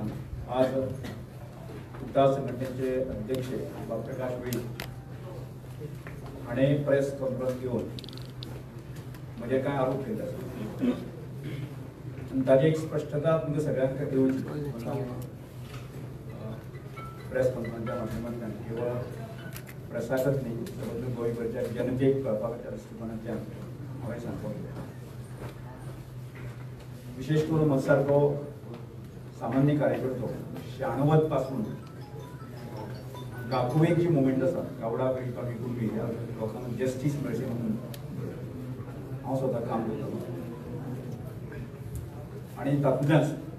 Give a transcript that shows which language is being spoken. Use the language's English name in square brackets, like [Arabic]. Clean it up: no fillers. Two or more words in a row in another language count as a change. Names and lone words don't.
[Konkani] आज उटाळ संघटनेचे अध्यक्ष प्रकाश वेळी आणि [English] press conference [Konkani] घेऊन म्हणजे काय आरोप केले ताजी एक स्पष्टता तुमच्या सगळ्यांना देऊची [English] press conferenceच्या [Konkani] माध्यमातून केवळ प्रशासक नाही तर गोंयभरच्या जनतेक कळपाच्या दृष्टिकोनांतल्यान हांवें सांगपाक जाय। विशेष करून म्हजसारको सामान्य कार्यकर्तो 96 पासून गाकुवेक जी मुवमेंट आसा गावडा वेळीपावी कुणबी ह्या लोकांना जस्टीस मेळची म्हणून हांव स्वता काम करतां आणि तातूंतल्यान